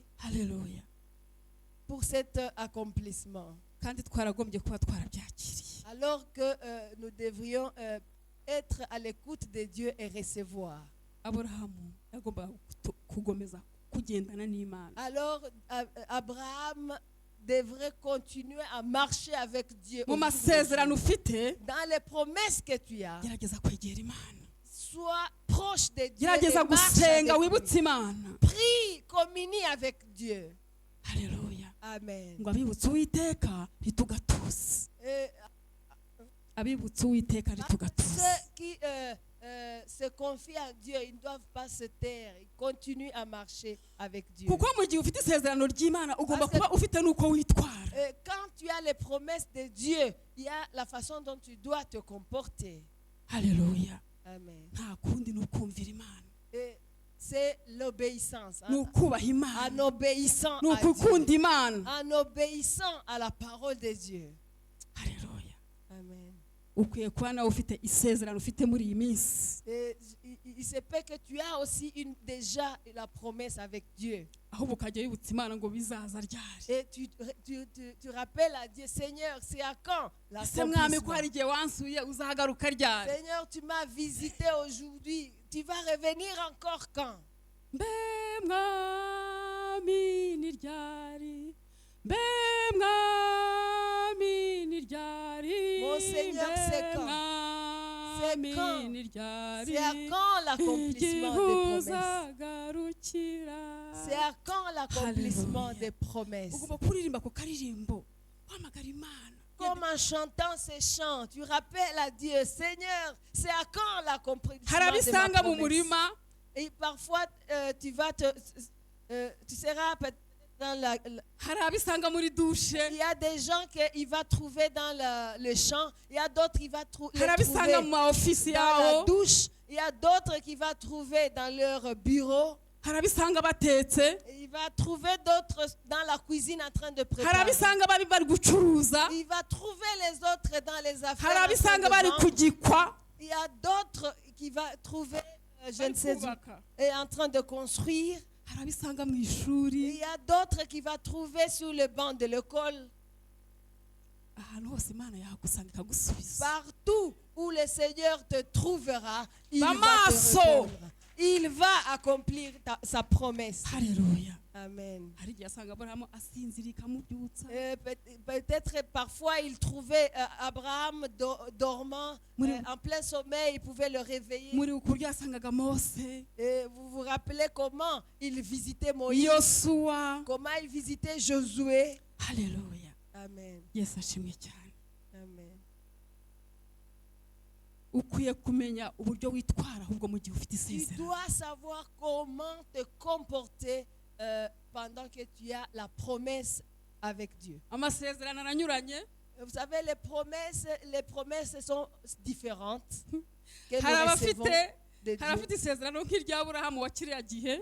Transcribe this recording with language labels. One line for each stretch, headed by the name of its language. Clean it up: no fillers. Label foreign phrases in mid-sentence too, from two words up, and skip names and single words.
Kinyarwanda: Haleluya.
French: pour cet accomplissement.
Kinyarwanda: Kandi twaragombye kuba twarabyakiriye.
French: Alors que nous devrions être à l'écoute de Dieu et recevoir.
Kinyarwanda: Aburahamu yagombaga kugomeza kugendana n'Imana.
French: Alors Abraham devrait continuer à marcher avec Dieu.
Kinyarwanda: Mu
French: au jour le
Kinyarwanda: masezerano
French: jour.
Kinyarwanda: ufite,
French: Dans les promesses que tu as,
Kinyarwanda: gerageza kwegera Imana.
French: sois proche de Dieu
Kinyarwanda: Gerageza
French: et marche
Kinyarwanda: gusenga
French: avec
Kinyarwanda: wibutse
French: lui.
Kinyarwanda: Imana.
French: Prie, communie avec Dieu.
Kinyarwanda: Haleluya. Amen. Ngo abibutse Uwiteka ntitugatuze.
French: Et
Kinyarwanda: Abibutse Uwiteka ntitugatuze.
French: ceux qui se confient à Dieu, ils ne doivent pas se taire. Ils continuent à marcher avec Dieu.
Kinyarwanda: Kuko mu gihe ufite isezerano ry'Imana ugomba
French: Parce que-
Kinyarwanda: kuba ufite n'uko witwara.
French: Et quand tu as les promesses de Dieu, il y a la façon dont tu dois te comporter.
Kinyarwanda: Haleluya. Amen. Nta kundi ni ukumvira Imana,
French: Et c'est l'obéissance.
Kinyarwanda: ni ukubaha
French: En
Kinyarwanda: Imana,
French: obéissant
Kinyarwanda: ni
French: à Dieu.
Kinyarwanda: ukukunda Imana.
French: En obéissant à la parole de Dieu.
Kinyarwanda: Haleluya. Amen. Ukwiye kuba nawe ufite isezerano ufite muri iyi minsi,
French: Et il se peut que tu as aussi déjà la promesse avec Dieu.
Kinyarwanda: ahubwo ukajya wibutsa Imana ngo bizaza ryari.
French: Et tu rappelles à Dieu, Seigneur, c'est à quand
Kinyarwanda: Ese mwami ko
French: l'accomplissement?
Kinyarwanda: hari igihe wansuye uzagaruka ryari?
French: Seigneur, tu m'as visité aujourd'hui. Tu vas revenir encore quand?
Kinyarwanda: Mbe mwami ni ryari, mbe mwami ni ryari,
French: Mon Seigneur, c'est quand?
Kinyarwanda: mwami
French: C'est quand?
Kinyarwanda: ni ryari,
French: C'est à quand l'accomplissement des promesses?
Kinyarwanda: uzagarukira.
French: C'est à quand l'accomplissement Alléluia. des promesses?
Kinyarwanda: Ugomba kuririmba ku karirimbo uhamagara Imana.
French: Comme en chantant ces chants, tu rappelles à Dieu, Seigneur, c'est à quand l'accomplissement
Kinyarwanda: Hari
French: de ma
Kinyarwanda: abisanga mu
French: promesse?
Kinyarwanda: murima
French: Et parfois, tu vas Tu seras peut-être dans
Kinyarwanda: hari abisanga muri dushe,
French: il y a des gens qu'il va trouver dans le champ, il y a d'autres qu'il va les
Kinyarwanda: hari abisanga mu
French: trouver
Kinyarwanda: ma ofisi
French: dans la
Kinyarwanda: yaho,
French: douche, il y a d'autres qu'il va trouver dans leur bureau.
Kinyarwanda: hari abisanga batetse,
French: Il va trouver d'autres dans la cuisine en train de
Kinyarwanda: hari
French: préparer.
Kinyarwanda: abisanga bari gucuruza,
French: Il va trouver les autres dans les
Kinyarwanda: hari
French: affaires. en train
Kinyarwanda: abisanga
French: de
Kinyarwanda: bari
French: vendre.
Kinyarwanda: kugikwa,
French: Il y a d'autres qui va trouver, je ne
Kinyarwanda: bari
French: sais où,
Kinyarwanda: kubaka,
French: est en train de construire.
Kinyarwanda: hari abisanga mu
French: Il
Kinyarwanda: ishuri,
French: y a d'autres qui va trouver sur le banc de l'école.
Kinyarwanda: ahantu hose Imana yahagusanga ikagusubiza.
French: Partout où le Seigneur te trouvera, il va te Bamaso. répondre. Il va accomplir sa promesse.
Kinyarwanda: Haleluya. Amen. Hari igihe asanga Aburahamu asinzira ikamubyutsa,
French: Peut-être parfois il trouvait Abraham dormant en plein sommeil, il pouvait le réveiller.
Kinyarwanda: muri uku buryo yasangaga Mose,
French: Et vous vous rappelez comment il visitait Moïse,
Kinyarwanda: Yosuwa.
French: comment il visitait Josué.
Kinyarwanda: Haleluya. Amen. Yesu ashimwe cyane. Amen. Ukwiye kumenya uburyo witwara ahubwo mu gihe ufite
French: Tu
Kinyarwanda: isezerano.
French: dois savoir comment te comporter pendant que tu as la promesse avec Dieu.
Kinyarwanda: Amasezerano aranyuranye,
French: Vous savez, les promesses sont différentes que
Kinyarwanda: hari
French: nous recevons
Kinyarwanda: abafite
French: de
Kinyarwanda: hari
French: Dieu.
Kinyarwanda: abafite isezerano nk'irya Aburahamu wa kiriya gihe,